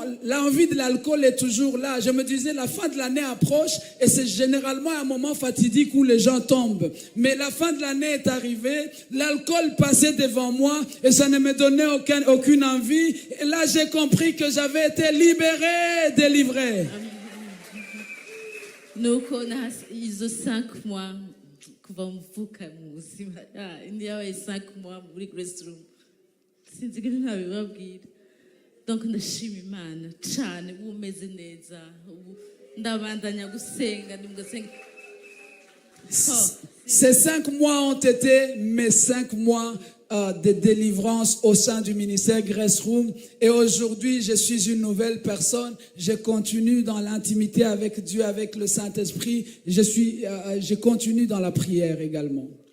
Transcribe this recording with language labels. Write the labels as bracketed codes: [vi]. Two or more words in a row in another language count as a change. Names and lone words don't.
[fr] L'envie de l'alcool est toujours là. Je me disais, la fin de l'année approche et c'est généralement un moment fatidique où les gens tombent. Mais la fin de l'année est arrivée, l'alcool passait devant moi et ça ne me donnait aucune envie. Et là, j'ai compris que j'avais été libéré, délivré. [rn] Nuko izo 5 mois kuva mvuka mu buzima ndiyabaye 5 mois muri Grace Room sinzi ko ntabibabwira donc ndashima Imana cyane umeze neza ndabandanya gusenga ndimgasenga. [fr] Ces 5 mois ont été mes 5 mois de délivrance au sein du ministère Grace Room. Et aujourd'hui, je suis une nouvelle personne. Je continue dans l'intimité avec Dieu, avec le Saint-Esprit. Je continue dans la prière également.